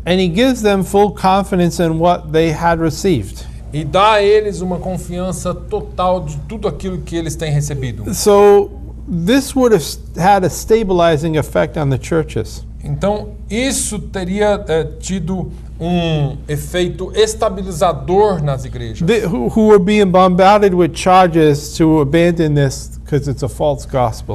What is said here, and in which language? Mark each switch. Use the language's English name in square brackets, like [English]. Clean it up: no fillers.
[English] And he gives them full confidence in what they had received. [Portuguese] e dá a eles uma confiança total de tudo aquilo que eles têm recebido. [English] So this would have had a stabilizing effect on the churches. [Portuguese] Então, isso teria tido um efeito estabilizador nas igrejas. [English] Who were being bombarded with charges to abandon this because it's a false gospel.